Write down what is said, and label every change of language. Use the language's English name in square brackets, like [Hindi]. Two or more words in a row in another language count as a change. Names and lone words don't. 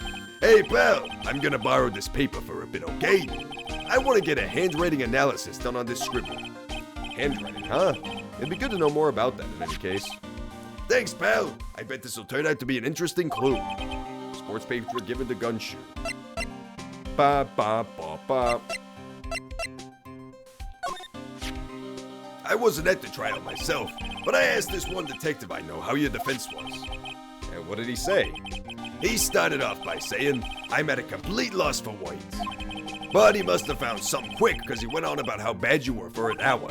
[English] Hey, pal, I'm gonna borrow this paper for a bit, okay? I want to get a handwriting analysis done on this scribble. Handwriting, huh? It'd be good to know more about that in any case. Thanks, pal. I bet this will turn out to be an interesting clue. Sports paper given to Gunshoe. Ba ba ba ba. I wasn't at the trial myself, but I asked this one detective I know how your defense was. And what did he say? He started off by saying, I'm at a complete loss for words. But he must have found something quick because he went on about how bad you were for an hour.